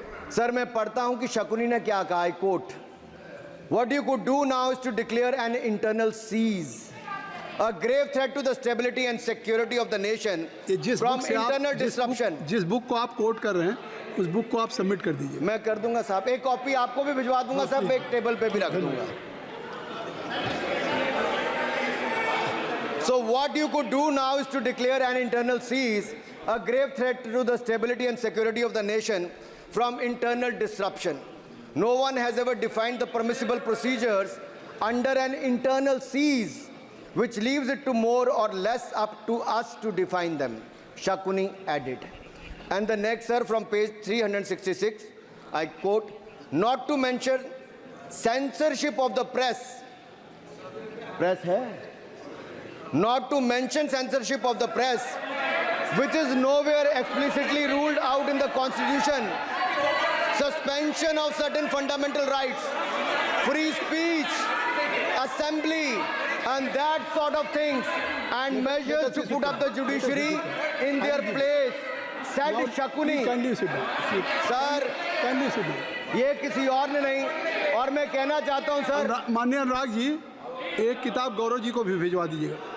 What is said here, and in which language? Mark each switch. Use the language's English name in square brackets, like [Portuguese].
[Hindi] Sir, मैं पढ़ता हूं कि शकुनी ने क्या कहा, [English] I quote, what you could do now is to declare an internal siege, a grave threat to the stability and security of the nation from internal disruption। [Hindi] जिस book को आप कोट कर रहे हैं उस बुक को आप सबमिट कर दीजिए। मैं कर दूंगा साहब, एक कॉपी आपको भी भिजवा दूंगा साहब, एक टेबल पे भी रख दूंगा। [English] So what you could do now is to declare an internal cease, a grave threat to the stability and security of the nation from internal disruption. No one has ever defined the permissible procedures under an internal cease, which leaves it to more or less up to us to define them, Shakuni added. And the next, sir, from page 366, I quote, not to mention censorship of the press. Press [Hindi] hai? [English] Not to mention censorship of the press, which is nowhere explicitly ruled out in the Constitution. Suspension of certain fundamental rights, free speech, assembly, and that sort of things, and measures to put up the judiciary in their place, said Shakuni. [Hindi] Sir, ये किसी और ने नहीं, और मैं कहना चाहता हूं सर, माननीय अनुराग जी, एक किताब गौरव जी को भी भिजवा दीजिएगा।